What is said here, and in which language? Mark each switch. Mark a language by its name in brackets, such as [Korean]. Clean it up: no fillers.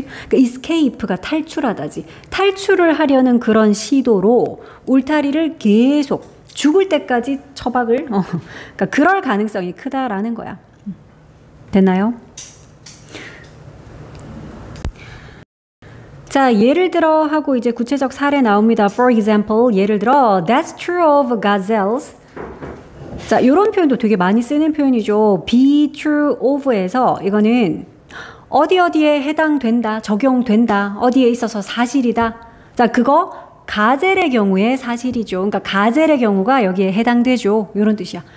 [Korean] 그러니까 escape가 탈출하다지. 탈출을 하려는 그런 시도로 울타리를 계속 죽을 때까지 처박을, 그러니까 그럴 가능성이 크다라는 거야. 됐나요? 자, 예를 들어 하고 이제 구체적 사례 나옵니다. [English] For example, [Korean] 예를 들어 [English] That's true of gazelles. [Korean] 자, 이런 표현도 되게 많이 쓰는 표현이죠. Be true of에서 이거는 어디에 해당된다, 적용된다, 어디에 있어서 사실이다. 자, 그거 가젤의 경우에 사실이죠. 그러니까 가젤의 경우가 여기에 해당되죠. 이런 뜻이야.